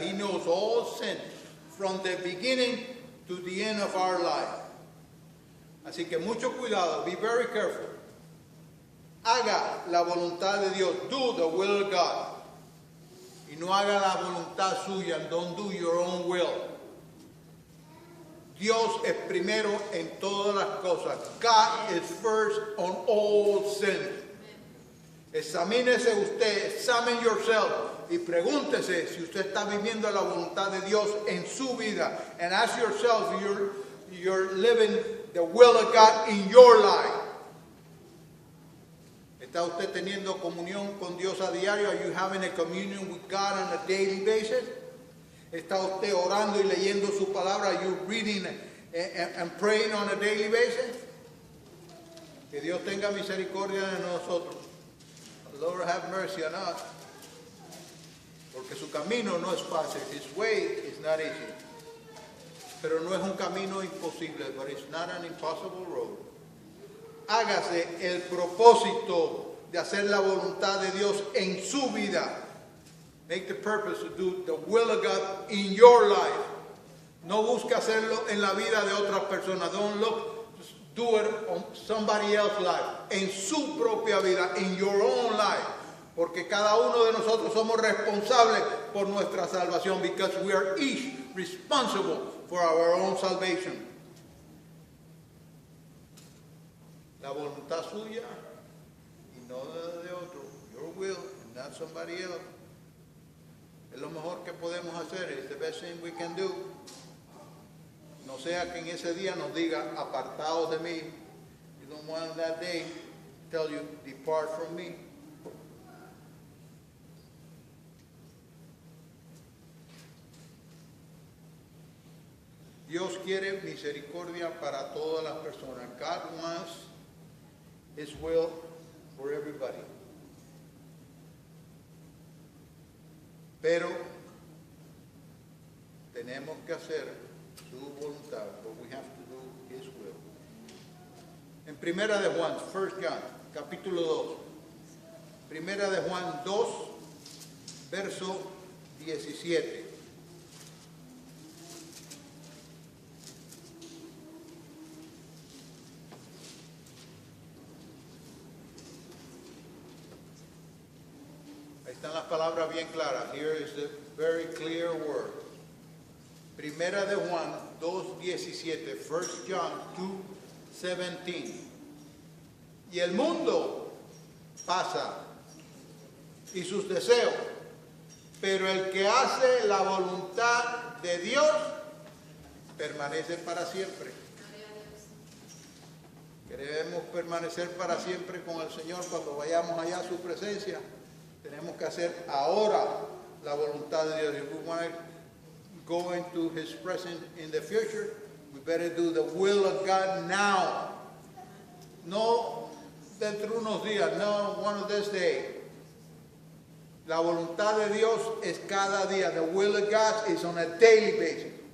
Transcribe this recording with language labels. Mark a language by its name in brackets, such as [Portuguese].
[English] He knows all sin from the beginning to the end of our life. [Spanish] Así que mucho cuidado. [English] Be very careful. [Spanish] Haga la voluntad de Dios. [English] Do the will of God. [Spanish] Y no haga la voluntad suya. [English] Don't do your own will. [Spanish] Dios es primero en todas las cosas. [English] God is first on all sins. [Spanish] Examínese usted, [English] examine yourself [Spanish] y pregúntese si usted está viviendo la voluntad de Dios en su vida. [English] And ask yourself if you're living the will of God in your life. [Spanish] ¿Está usted teniendo comunión con Dios a diario? [English] Are you having a communion with God on a daily basis? [Spanish] ¿Está usted orando y leyendo su palabra? [English] Are you reading and praying on a daily basis? [Spanish] Que Dios tenga misericordia de nosotros. [English] Lord have mercy on us. [Spanish] Porque su camino no es fácil. [English] His way is not easy. [Spanish] Pero no es un camino imposible. [English] But it's not an impossible road. [Spanish] Hágase el propósito de hacer la voluntad de Dios en su vida. [English] Make the purpose to do the will of God in your life. [Spanish] No busque hacerlo en la vida de otras personas. [English] Don't look, just do it on somebody else's life. [Spanish] En su propia vida, [English] in your own life. [Spanish] Porque cada uno de nosotros somos responsables por nuestra salvación. [English] Because we are each responsible for our own salvation. [Spanish] La voluntad suya y no de otro. [English] Your will and not somebody else. [Spanish] Es lo mejor que podemos hacer. [English] It's the best thing we can do. [Spanish] No sea que en ese día nos diga, apartados de mí. [English] You don't want that day tell you, depart from me. [Spanish] Dios quiere misericordia para todas las personas. [English] God wants His will for everybody. [Spanish] Pero tenemos que hacer su voluntad, [English] but we have to do His will. [Spanish] En Primera de Juan, 1 John, capítulo 2. Primera de Juan 2, verso 17. Están las palabras bien claras. [English] Here is the very clear word. [Spanish] Primera de Juan 2:17. 1 John 2:17. Y el mundo pasa y sus deseos, pero el que hace la voluntad de Dios permanece para siempre. Queremos permanecer para siempre con el Señor cuando vayamos allá a su presencia. Tenemos que hacer ahora la voluntad de Dios. [English] If we want to go into His presence in the future, we better do the will of God now. [Spanish] No dentro de unos días, [English] no one of this day. [Spanish] La voluntad de Dios es cada día. [English] The will of God is on a daily basis.